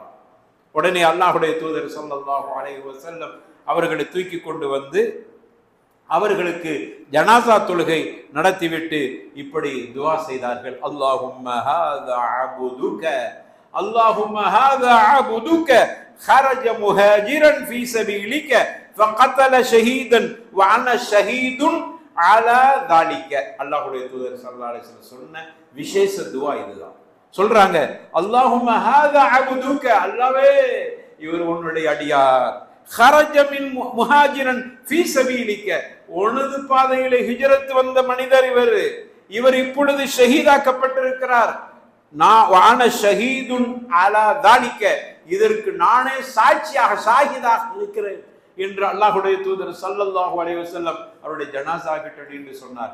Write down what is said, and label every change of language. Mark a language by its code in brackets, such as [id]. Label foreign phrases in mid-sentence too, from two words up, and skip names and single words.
[ta] உடனே அல்லாஹ்வுடைய தூதர் [ar] صلى الله عليه وسلم [ta] அவர்களை தூக்கி கொண்டு வந்து அவர்களுக்கு ஜனாசா தொழுகை நடத்திவிட்டு இப்படி துஆ செய்தார்கள், [ar] اللهم هذا عبدك، اللهم هذا عبدك خرج مهاجرا في سبيلك فقتل شهيدا وانا شهيد على ذلك. [ta] அல்லாஹ்வுடைய தூதர் [ar] صلى الله عليه وسلم [ta] சொன்ன விசேஷ துஆ இதுதான். சொல்றாங்க, [ar] اللهم هذا عبدك, [ta] அல்லாஹ்வே இவர் உன்னுடைய அடியார், [ar] خرج من مهاجرا في سبيلك, [ta] உனது பாதையிலே ஹிஜ்ரத் வந்த மனிதர் இவர் இப்பொழுது ஷஹீதாக்கப்பட்டிருக்கிறார். [ar] وأنا شهيد على ذلك, [ta] இதற்கு நானே சாட்சியாக ஷாஹிதாக இருக்கிறேன் என்று அல்லாஹ்வுடைய தூதர் [ar] صلى الله عليه وسلم [ta] அவருடைய ஜனாஸா கிட்ட நின்று சொன்னார்.